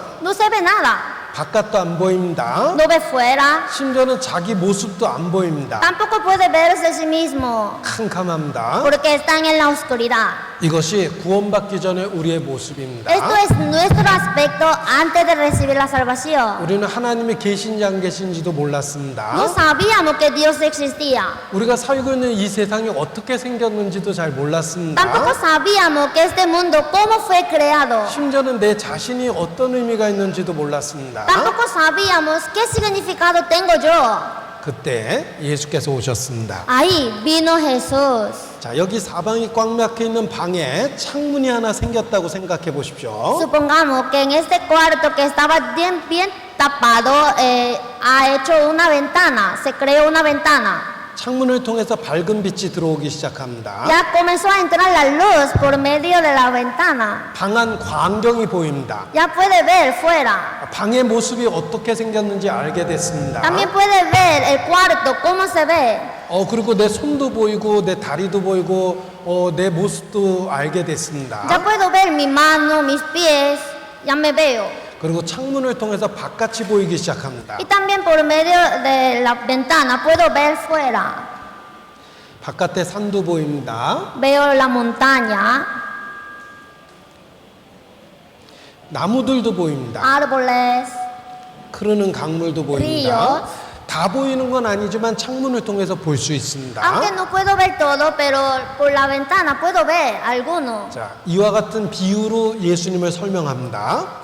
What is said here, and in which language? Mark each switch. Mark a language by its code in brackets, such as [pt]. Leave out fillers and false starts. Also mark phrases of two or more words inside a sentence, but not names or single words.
[es] No se ve nada, [ko] 바깥도 안 보입니다. [es] no ve fuera, [ko] 심지어는 자기 모습도 안 보입니다. [es] tampoco puede verse a sí mismo, [ko] 캄캄합니다. [es] porque están en la oscuridad. [ko] 이것이 구원받기 전에 우리의 모습입니다. [es] Esto es nuestro aspecto antes de recibir la salvación. [ko] 우리는 하나님이 계신지 안 계신지도 몰랐습니다. [es] No sabíamos que Dios existía. [ko] 우리가 살고 있는 이 세상이 어떻게 생겼는지도 잘 몰랐습니다. [es] Tampoco sabíamos que este mundo cómo fue creado. [ko] 심지어는 내 자신이 어떤 의미가 있는지도 몰랐습니다. [es] Tampoco sabíamos qué significado tengo yo. [ko] 그때 예수께서 오셨습니다. [es] Ahí vino Jesús. [ko] 자, 여기 사방이 꽉 막혀 있는 방에 창문이 하나 생겼다고 생각해 보십시오. [es] Supongamos que en este cuarto que estaba bien tapado, ha hecho una ventana, se creó una ventana. [ko] 창문을 통해서 밝은 빛이 들어오기 시작합니다. [es] Ya comenzó a entrar la luz por medio de la ventana. [ko] 방 안 광경이 보입니다. [es] Ya puede ver fuera. [ko] 방의 모습이 어떻게 생겼는지 알게 됐습니다. [es] También puede ver el cuarto, cómo se ve. [ko] 그리고 내 손도 보이고 내 다리도 보이고 내 모습도 알게 됐습니다. [es] Ya puedo ver mi mano, mis pies, ya me veo. [ko] 그리고 창문을 통해서 바깥이 보이기 시작합니다. [es] Y también por medio de la ventana puedo ver fuera. [ko] 바깥에 산도 보입니다. [es] Veo la montaña, [ko] 나무들도 보입니다. [es] árboles, [ko] 흐르는 강물도 보입니다. [es] ríos. [ko] 다 보이는 건 아니지만 창문을 통해서 볼 수 있습니다. [es] Aunque no puedo ver todo, pero por la ventana puedo ver alguno. [ko] 자, 이와 같은 비유로 예수님을 설명합니다.